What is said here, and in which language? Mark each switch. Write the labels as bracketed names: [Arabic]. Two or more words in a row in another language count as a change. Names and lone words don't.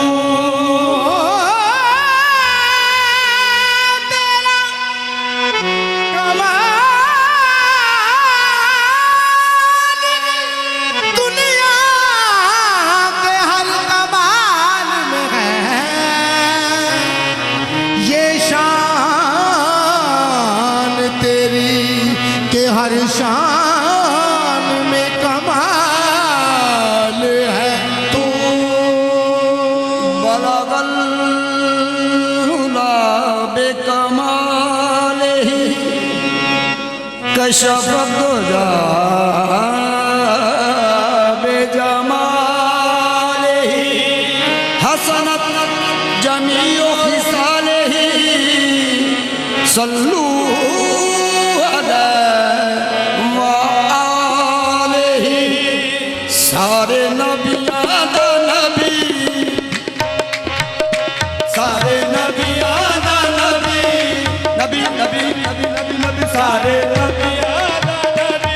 [Urdu] دنیا کے ہر کمال میں ہے یہ شان تیری کے ہر شان میں کمال ہے تو. [Arabic] بلغ العلى بكماله كشف الدجى بجماله حسنت جميع خصاله صلوا عليه وآله. [Punjabi] ਸਾਰੇ ਨਬੀਆਂ ਦਾ ਨਬੀ, ਸਾਰੇ ਨਬੀਆਂ ਦਾ ਨਬੀ, ਨਬੀ ਨਬੀ ਨਬੀ ਨਬੀ ਨਬੀ ਸਾਰੇ ਨਬੀਆਂ ਦਾ ਨਬੀ।